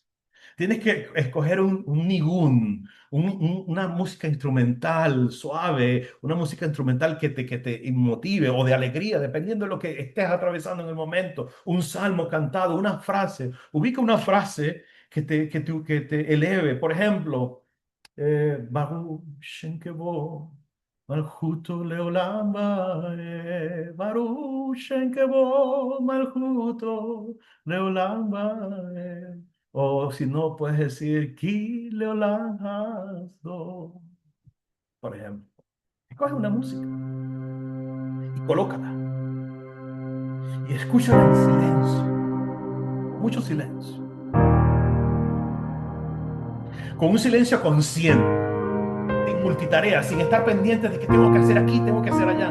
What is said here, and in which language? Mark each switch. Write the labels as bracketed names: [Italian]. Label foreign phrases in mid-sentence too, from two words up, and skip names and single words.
[Spanish] Tienes que escoger un nigún, una música instrumental suave, una música instrumental que te motive o de alegría, dependiendo de lo que estés atravesando en el momento. Un salmo cantado, una frase. Ubica una frase que te eleve. Por ejemplo, [Hebrew] ברוך שם כבוד מלכותו לעולם ועד ברוך שם כבוד מלכותו לעולם ועד. [Spanish] O si no, puedes decir, [Hebrew] כי לעולם חסדו. [Spanish] Por ejemplo, escoge una música y colócala y escúchala en silencio, mucho silencio, con un silencio consciente, en multitarea, sin estar pendiente de que tengo que hacer aquí, tengo que hacer allá.